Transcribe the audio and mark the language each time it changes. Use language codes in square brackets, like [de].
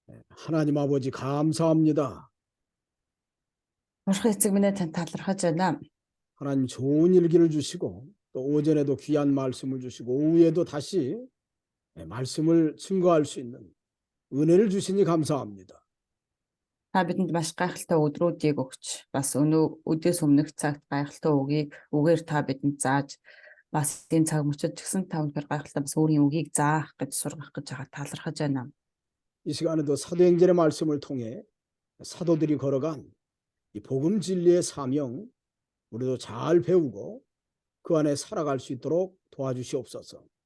[ko] 하나님 아버지 감사합니다. [mn] Урах эцэг минь тань талархаж байна. [ko] 하나님 좋은 일기를 주시고 또 오전에도 귀한 말씀을 주시고 오후에도 다시 말씀을 증거할 수 있는 은혜를 주시니 감사합니다. [mn] Та бидэнд маш гайхалтай өдрүүдийг өгч, бас өнөө өдөөс өмнөх цагт гайхалтай үгийг үгээр та бидэнд зааж, бас энэ цаг мөчид ч гэсэн та өнөхөр гайхалтай бас өөрийн үгийг заах гэж сургах гэж байгаа талархаж байна. [ko] 이 시간에도 사도행전의 말씀을 통해 사도들이 걸어간 이 복음 진리의 사명 우리도 잘 배우고 그 안에 살아갈 수 있도록 도와주시옵소서.